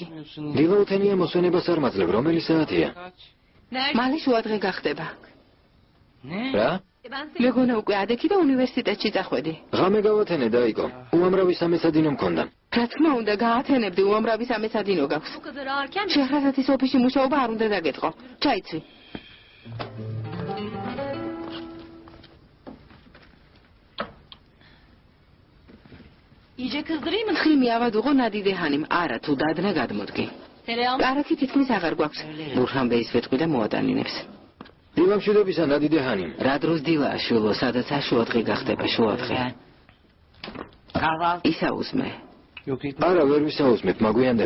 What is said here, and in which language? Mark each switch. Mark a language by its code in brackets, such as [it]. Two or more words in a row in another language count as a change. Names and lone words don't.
[ka] დილაუთენია მოსვენებას არ მაძლევ, რომელი საათია? მალე შუადღე გახდება. რა? მეგონა უკვე ადექი და უნივერსიტეტში წახვედი. ღამე გავათენე დაიკო. უამრავი სამეცადინო მქონდა. რა თქმა უნდა, გაათენებდი, უამრავი სამეცადინო გაქვს. [tr] Bu kadar ağırken [ka] შეჰრაზადის ოფისში მუშაობა არ უნდა დაგეწყო. ჩაიცვი. [tr] iyice kızdırayım mı? [ka] თხიმი ავადუღო ნადიდე ჰანიმ. არა, თუ დადნა გადმოდგი. [tr] Tereyağım. [ka] კარაქი თითქმის აღარ გვაქვს. ბურჰანბეის ვეტყვი და მოადანინებს. დილამშვიდობისა ნადიდე ჰანიმ. რა დროს დილაა შულო, სადაც შუადღე გახდება შუადღე. [tr] Kahvaltı. [ka] ისაუზმე. არა, ვერ ვისაუზმებ, მაგვიანდება.